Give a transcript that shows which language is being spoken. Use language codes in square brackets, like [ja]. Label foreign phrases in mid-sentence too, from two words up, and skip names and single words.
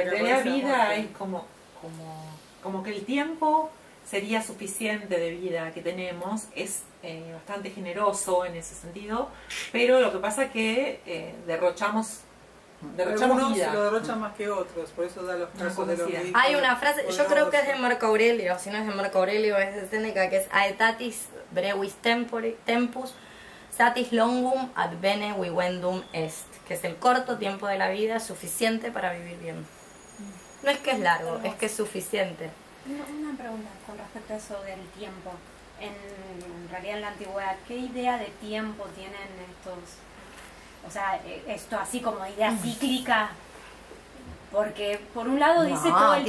[es] en realidad vida es como que el tiempo sería suficiente de vida que tenemos, es bastante generoso en ese sentido, pero lo que pasa es que derrochamos Algunos vida. lo derrochan más que otros, por eso da los casos de los ricos. Hay una frase, yo creo que es de Marco Aurelio, si no es de Marco Aurelio es de Séneca, que es [la] aetatis brevis tempus, satis longum ad bene vivendum est, [es] que es el corto tiempo de la vida suficiente para vivir bien. No es que es largo, es que es suficiente. Una pregunta con respecto a eso del tiempo. En realidad en la antigüedad, ¿qué idea de tiempo tienen estos? O sea, esto así como idea cíclica, porque por un lado dice todo el